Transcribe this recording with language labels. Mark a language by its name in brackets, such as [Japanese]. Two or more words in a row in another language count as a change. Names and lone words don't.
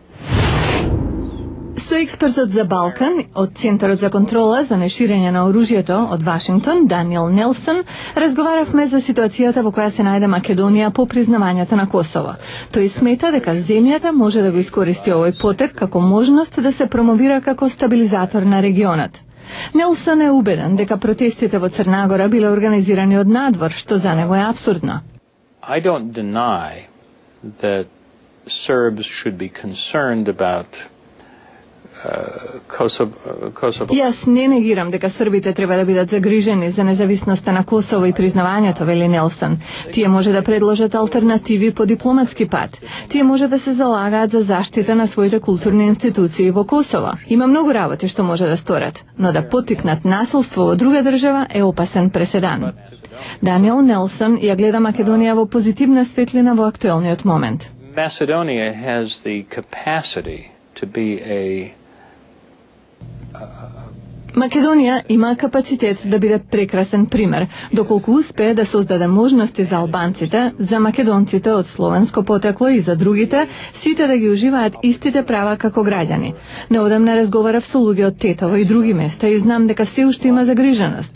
[Macedonian] Соекспертот за Балкан од Центарот за контрола за неширење на оружјето од Вашингтон, Даниел Нелсон, разговаравме за ситуацијата во која се најде Македонија по признавањето на Косово. Тој смета дека земјата може да го искористи овој потек како можност да се промовира како стабилизатор на регионот. Нелсон е убеден дека протестите во Црна Гора биле организирани од надвор, што за него е апсурдно. [English] I don't deny that Serbs should be concerned about Kosovo. [Macedonian] Јас не негирам дека србите треба да бидат загрижени за независноста на Косово и признавањето, вели Нелсон. Тие може да предложат алтернативи по дипломатски пат. Тие може да се залагаат за заштита на своите културни институции во Косово. Има многу работи што може да сторат, но да поттикнат насилство во друга држава е опасен преседан. Даниел Нелсон ја гледа Македонија во позитивна светлина во актуелниот момент. [English] Macedonia has the capacity to be [Macedonian] Македонија има капацитет да биде прекрасен пример, доколку успее да создаде можности за албанците, за македонците од словенско потекло и за другите, сите да ги уживаат истите права како граѓани. Неодамна разговарав со луѓе од Тетово и други места и знам дека се уште има загриженост.